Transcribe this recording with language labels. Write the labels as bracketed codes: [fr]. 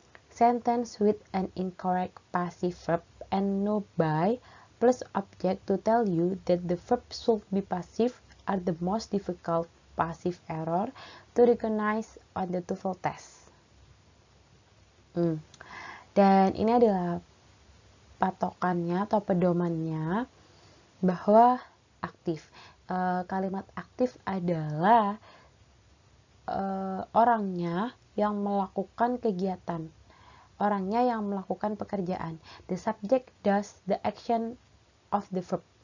[en] Sentence with an incorrect passive verb and no by plus object to tell you that the verb should be passive are the most difficult passive error to recognize on the TOEFL test. [id] Dan ini adalah patokannya atau pedomannya bahwa aktif. Kalimat aktif adalah orangnya yang melakukan kegiatan, orangnya yang melakukan pekerjaan. [en] The subject does the action of the verb.